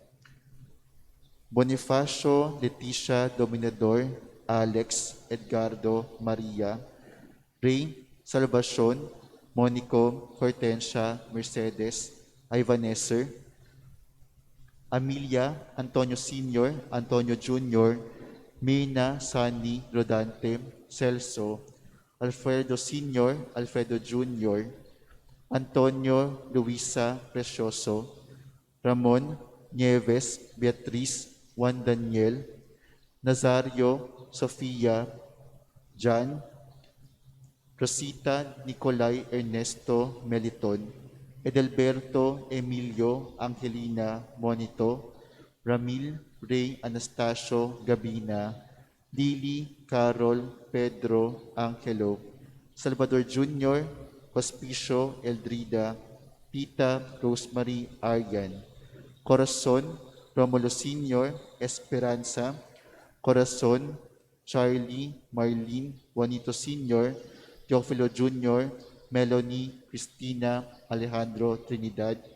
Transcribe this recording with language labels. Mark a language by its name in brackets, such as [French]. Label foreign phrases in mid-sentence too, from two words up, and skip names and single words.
[Filipino] Bonifacio, Leticia, Dominador, Alex, Edgardo, Maria, Ray, Salvacion, Monico, Hortensia, Mercedes, Ivaneser, Amelia, Antonio Sr., Antonio Jr., Mina, Sunny, Rodante, Celso, Alfredo Sr., Alfredo Jr., Antonio, Luisa, Precioso, Ramon, Nieves, Beatriz, Juan Daniel, Nazario, Sofia, John, Rosita, Nicolay, Ernesto, Meliton, Edelberto, Emilio, Angelina, Monito, Ramil, Ray, Anastasio, Gabina, Lily, Carol, Pedro, Angelo, Salvador Jr., Hospicio, Eldrida, Tita, Rosemary, Aryan, Corazon, Romulo Sr., Esperanza, Corazon, Charlie, Marlene, Juanito Sr., Teofilo Jr., Melanie, Cristina, Alejandro, Trinidad,